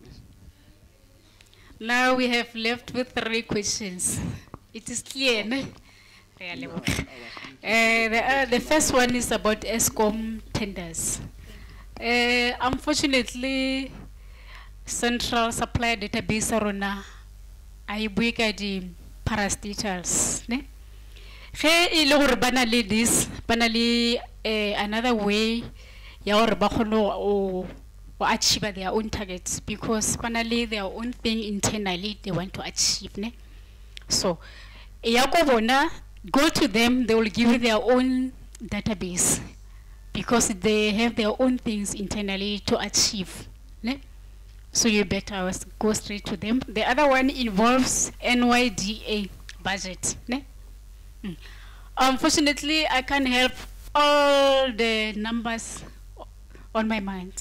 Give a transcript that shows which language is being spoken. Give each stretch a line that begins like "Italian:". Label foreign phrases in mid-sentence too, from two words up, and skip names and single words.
English: Now we have left with 3 questions. It is clear, no? The first one is about ESCOM tenders. Unfortunately, Central Supply Database
Northern Sotho: arona I buika di
English: parastatals. Ne?
Northern Sotho: Ge ile gore bana le
English: this,
Northern Sotho: bana le
English: another way
Northern Sotho: ya gore ba kgone o
English: achieve their own targets because
Northern Sotho: bana le
English: their own thing internally they want to achieve. Ne? So,
Northern Sotho: ya go bona,
English: go to them, they will give you their own database because they have their own things internally to achieve. Ne? So you better go straight to them. The other one involves NYDA budget. Ne? Unfortunately, I can't help all the numbers on my mind.